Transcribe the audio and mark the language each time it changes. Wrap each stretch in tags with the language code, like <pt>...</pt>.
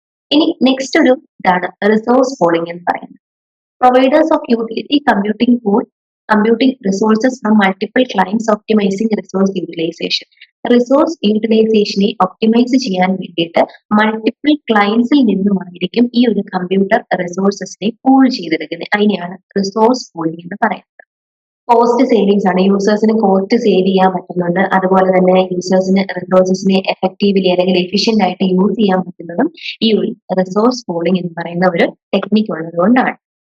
<ml>ഇനി നെക്സ്റ്റ് ഒരു ഇതാണ് റിസോഴ്സ് പൂളിംഗ് എന്ന് പറയുന്നത്.</ml> <en>Providers of utility computing pool computing resources from multiple clients, optimizing resource utilization.</en> <ml>Resource യൂട്ടിലൈസേഷനെ optimise ചെയ്യാൻ വേണ്ടിയിട്ട് മൾട്ടിപ്പിൾ ക്ലയൻസിൽ നിന്നുമായിരിക്കും ഈ ഒരു കമ്പ്യൂട്ടർ റിസോഴ്സസിനെ പൂൾ ചെയ്തെടുക്കുന്നത്. അതിനെയാണ് റിസോഴ്സ് പൂളിംഗ് എന്ന് പറയുന്നത്. കോസ്റ്റ് സേവിങ്സ് ആണ്. യൂസേഴ്സിന് കോസ്റ്റ് സേവ് ചെയ്യാൻ പറ്റുന്നുണ്ട്. അതുപോലെ തന്നെ യൂസേഴ്സിന് റിസോഴ്സസിനെ എഫക്റ്റീവ്ലി അല്ലെങ്കിൽ എഫിഷ്യന്റ് ആയിട്ട് യൂസ് ചെയ്യാൻ പറ്റുന്നതും ഈ ഒരു റിസോഴ്സ് പൂളിംഗ് എന്ന് പറയുന്ന ഒരു ടെക്നിക്ക് ഉള്ളത് കൊണ്ടാണ്.</ml>